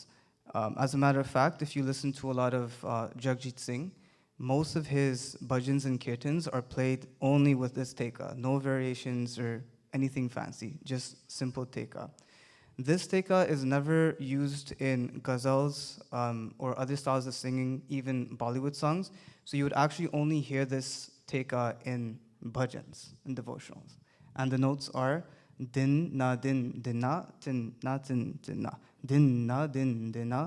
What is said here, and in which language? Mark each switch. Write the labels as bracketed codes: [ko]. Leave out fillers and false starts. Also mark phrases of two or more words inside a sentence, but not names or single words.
[en] As a matter of fact, if you listen to a lot of Jagjit Singh, most of his bhajans and kirtans are played only with this teka, no variations or anything fancy, just simple teka. This teka is never used in ghazals or other styles of singing, even Bollywood songs. So you would actually only hear this teka in bhajans, in devotionals. And the notes are din na din dinna, tin na tin dinna, din na din dinna.